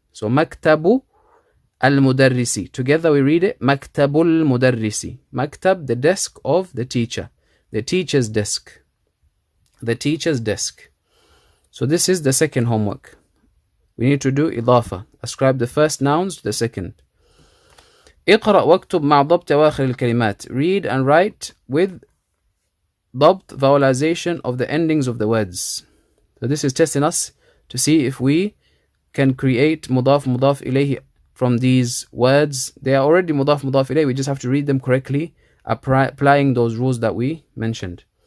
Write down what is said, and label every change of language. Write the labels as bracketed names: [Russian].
[English] So maktabu al-mudarrisi. Together we read it maktabul mudarrisi. Maktab, the desk of the teacher. The teacher's desk. The teacher's desk. So this is the second homework. We need to do idafa. Ascribe the first nouns to the second. [Arabic] اقرأ واكتب مع ضبط أواخر الكلمات. [English] Read and write with ضبط, vowelization of the endings of the words. So this is testing us to see if we can create mudaf ilayhi from these words. They are already mudaf ilayhi. We just have to read them correctly, applying those rules that we mentioned.